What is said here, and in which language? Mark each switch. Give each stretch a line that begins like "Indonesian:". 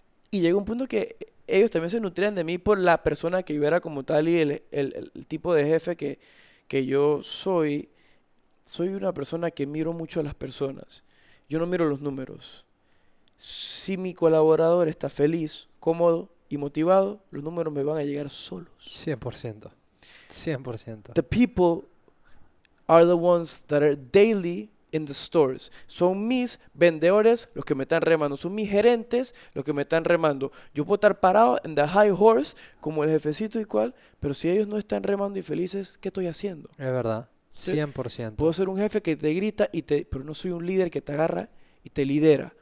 Spanish: Y llegó un punto que ellos también se nutrían de mí por la persona que yo era como tal y el tipo de jefe que yo soy. Soy una persona que miro mucho a las personas. Yo no miro los números. Si mi colaborador está feliz, cómodo y motivado, los números me van a llegar solos. 100%. 100%.
English: The people are the ones that are daily in the stores.
Spanish: Son mis vendedores los que me están remando. Son mis gerentes los que me están remando. Yo puedo estar parado en the high horse como el jefecito y cual, pero si ellos no están remando y felices, ¿qué estoy haciendo? Es verdad. Sí. 100%. Puedo ser un jefe que te grita, pero no soy un líder que te agarra y te lidera.